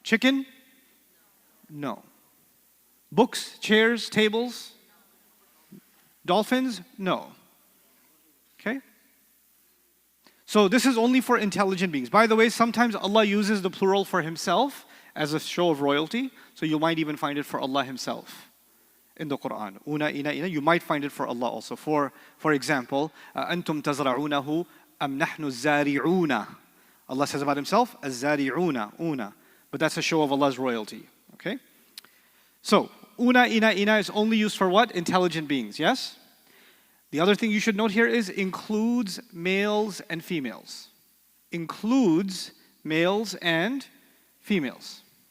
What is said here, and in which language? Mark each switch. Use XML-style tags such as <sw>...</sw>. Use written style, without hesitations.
<en>Chicken? No. Books, chairs, tables? Dolphins? No. Okay? So this is only for intelligent beings. By the way, sometimes Allah uses the plural for Himself as a show of royalty. So you might even find it for Allah Himself in the Quran. Una ina. You might find it for Allah also. For example,</en> <ar>أنتم تزرعونه أم نحن الزارعون.</ar> <en>Allah says about Himself, الزارعون, una. But that's a show of Allah's royalty. Okay? So, una ina is only used for what? Intelligent beings, yes? The other thing you should note here is includes males and females. Includes males and females.</en>